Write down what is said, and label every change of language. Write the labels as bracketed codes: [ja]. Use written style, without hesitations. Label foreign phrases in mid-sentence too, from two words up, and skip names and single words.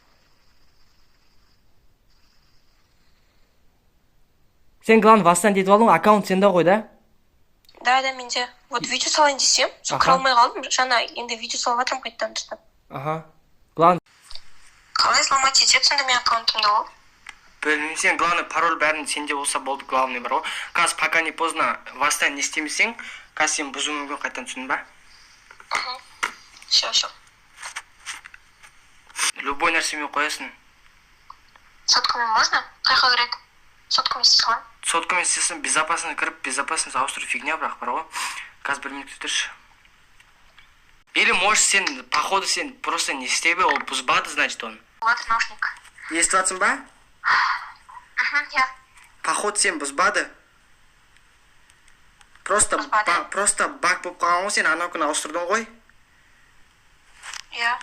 [kk] Сен [ru] главный восстановить [kk] етіп алдың, аккаунт сенде ғой, да? Да, менде. Вот видео салайын десем, сол кіре алмай қалдым, жаңа енді видео салып жатырмын қайттан дұрыстап. Аха. Главный. Қалай сломать етеді сонда мен аккаунтымда ол? Білмеймін, сен главный пароль бәрін сенде болса болды, главный бар ғой. Қазір [ru] пока не поздно восстановить [kk] не істемесең, қазір сен бұзу мүмкін қайттан, түсіндің ба? Все. Любой нәрсемен қоясың. Соткамен можно? Қайқа керек? Соткамен істей салайын? Соткамен істесін, безопасность кіріп, безопасность ауыстыру фигня бірақ бар ғой. Қазір 1 минут күтірші. [ru] Или можешь [kk] сен, походу сен просто не істей бе, ол бұзбады, [ru] значит он. Ладно, наушник. [kk] Естіп жатсың ба? Я. Походу сен бұзбады. Просто баг болып қалған ғой, сен анау күні ауыстырдың ғой. Я.